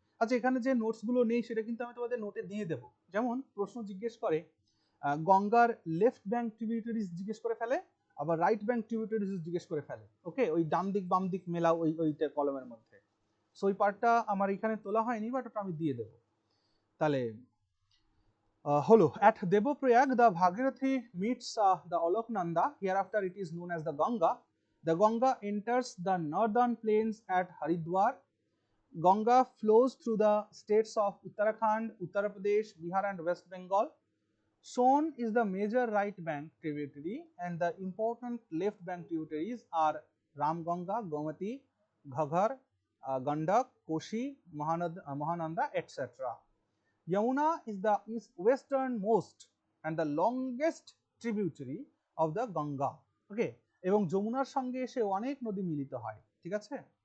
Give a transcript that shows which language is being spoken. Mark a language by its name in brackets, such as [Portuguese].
[Bangla] আচ্ছা, এখানে যে নোটস গুলো নেই সেটা কিন্তু আমি তোমাদের নোটে দিয়ে দেবো। যেমন প্রশ্ন জিজ্ঞেস করে গঙ্গার লেফট ব্যাঙ্ক ট্রিবিউটারিজ জিজ্ঞেস করে ফেলে, আবার রাইট ব্যাঙ্ক ট্রিবিউটারিজ জিজ্ঞেস করে ফেলে। ওকে, ওই ডান দিক বাম দিক মেলা ওইটা কলমের মধ্যে। সো ওই পার্টটা আমার এখানে তোলা হয়নি, বাট ওটা আমি দিয়ে দেবো। তাহলে হলো, [English] at Devoprayag the Bhagirathi meets the Aloknanda, hereafter it is known as the Ganga. The Ganga enters the northern plains at Haridwar. Ganga flows through the states of Uttarakhand, Uttar Pradesh, Bihar and West Bengal. Son is the major right bank tributary and the important left bank tributaries are Ramganga, Gomati, Ghaghar, Gandak, Koshi, Mahananda, etc. Yamuna is the westernmost and the longest tributary of the Ganga. [Bangla] Okay, এবং যমুনার সঙ্গে এসে অনেক নদী মিলিত হয়, ঠিক আছে?